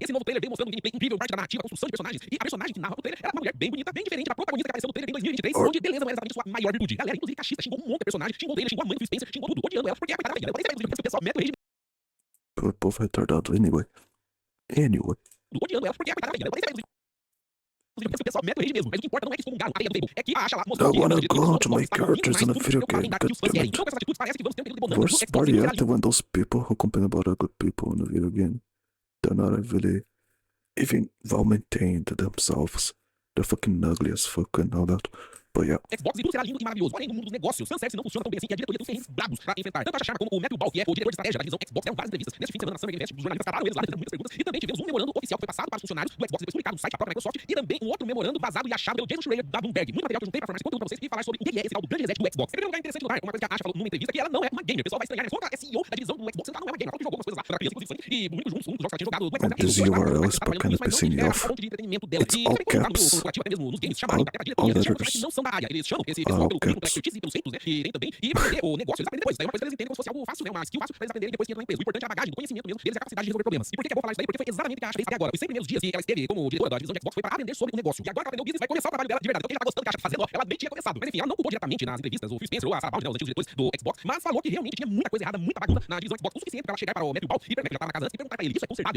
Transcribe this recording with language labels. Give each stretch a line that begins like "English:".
Portuguese: Esse novo trailer veio mostrando um gameplay incrível, parte da narrativa, a construção de personagens. E a personagem que narra o trailer era uma mulher bem bonita, bem diferente da protagonista que apareceu no trailer em 2023, onde beleza não era exatamente sua maior virtude. Galera, inclusive, cachista, xingou um monte de personagem, xingou o trailer, xingou a mãe do Spencer, xingou tudo, odiando ela, porque a coitada da ela o pessoal mete o rage. O povo retardado, anyway. Odiando ela, porque a coitada da o pessoal mete o rage mesmo, mas o que importa não é que excomungaram a ideia do Fable, é que a Asha lá mostrou
English: I wanna go to my characters in a video game, goddammit. Worst part yet, when those people who complain about other people in a video game, they're not really even well maintained themselves. They're fucking ugly as fuck and all that. But yeah.
Portuguese: Xbox e tudo será lindo e maravilhoso. Porém, no mundo dos negócios, fanservice não funciona tão bem assim que a diretoria tem ferrenhos brabos pra enfrentar. Tanto a Sharma como o Matthew Ball, que é o diretor de estratégia da divisão Xbox, deram várias entrevistas neste fim de semana na Summer Game Fest. Os jornalistas pararam eles lá, fizeram muitas perguntas. E também tivemos um memorando oficial que foi passado para os funcionários do Xbox, depois publicado no site da própria Microsoft. E também um outro memorando vazado e achado pelo Jason Schreier da Bloomberg. Muito material que eu juntei pra formar esse conteúdo pra vocês e falar sobre o que é esse tal do grande reset do Xbox. Em primeiro lugar, interessante notar uma coisa que a Asha falou numa entrevista, que ela não é uma gamer. O pessoal vai estranhar, né? Como ela é CEO da divisão do Xbox, ela não é uma gamer. Ela jogou algumas coisas lá, ela criança, inclusive, e muitos jogos que ela tinha jogado.
English: This URL is kind of pissing me off. It's all caps. All letters.
Portuguese: Não são da área. Eles chamam esse pessoal pelo expertise e pelos feitos, né? E tem também. E aprender o negócio, eles aprendem depois. Daí uma coisa que eles entendem como se fosse algo fácil, né? Uma skill fácil pra eles aprenderem depois que entram na empresa. O importante é a bagagem, do conhecimento mesmo deles, é a capacidade de resolver problemas. E por que é bom falar isso daí? Porque foi exatamente o que a Asha fez até agora. Os 100 primeiros dias que ela esteve como diretora da divisão de Xbox foi pra aprender sobre o negócio. E agora que ela aprendeu o business, vai começar o trabalho dela de verdade. Então quem já tá gostando do que a Asha tá fazendo, ela nem tinha começado. Mas enfim, ela não culpou diretamente nas entrevistas o Phil Spencer ou a Sarah Bowden, né, os antigos diretores do Xbox, mas falou que realmente tinha muita coisa errada, muita bagunça na divisão Xbox, o suficiente pra ela chegar para o Matthew Ball e perguntar já tava na casa antes e perguntar pra ele: isso é consertado?